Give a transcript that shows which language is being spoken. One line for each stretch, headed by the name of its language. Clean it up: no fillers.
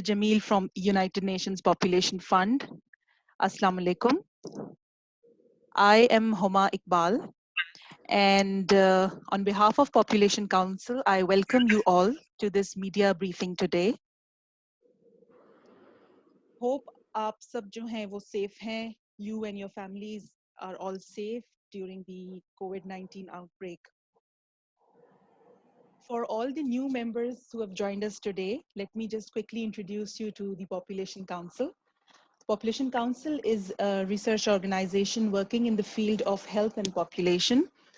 English: Jamil from United Nations Population Fund, Assalamu alaikum. I am Homa Iqbal, and on behalf of Population Council, I welcome you all to this media briefing today.
Hindi: Hope आप सब जो हैं वो safe हैं.
English: You and your families are all safe during the COVID-19 outbreak. For all the new members who have joined us today, let me just quickly introduce you to the Population Council. Population Council is a research organization working in the field of health and population.